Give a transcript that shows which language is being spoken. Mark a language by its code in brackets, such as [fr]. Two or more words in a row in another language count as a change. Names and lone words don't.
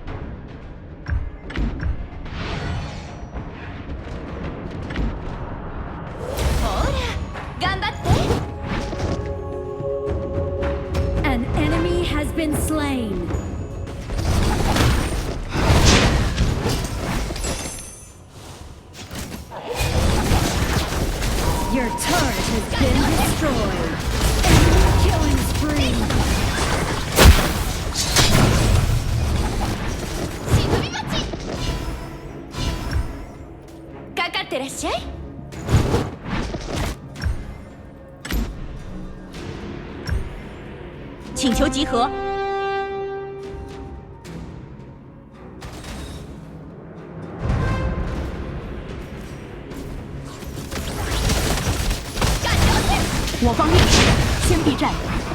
[en] An enemy has been slain. Your turret has been destroyed. Enemy killing spree. [ja] 忍び待ち！かかってらっしゃい！ [zh] 请求集合！我方命令，先避战。